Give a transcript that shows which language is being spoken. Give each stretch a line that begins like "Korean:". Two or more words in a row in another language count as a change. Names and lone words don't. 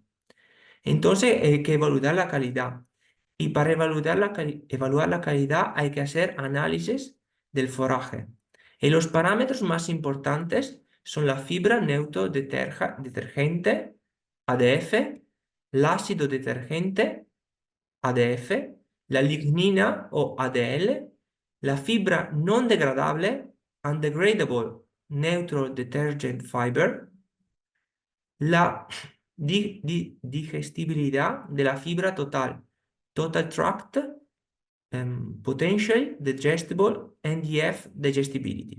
Spanish: Entonces hay que evaluar la calidad. Y para evaluar la calidad hay que hacer análisis del foraje. Y los parámetros más importantes son la fibra detergente, ADF, el ácido detergente, ADF, la lignina o ADL La fibra non degradable,
English: undegradable neutral detergent fiber,
Spanish: la digestibilidad de la fibra total,
English: total tract, potential digestible, NDF digestibility.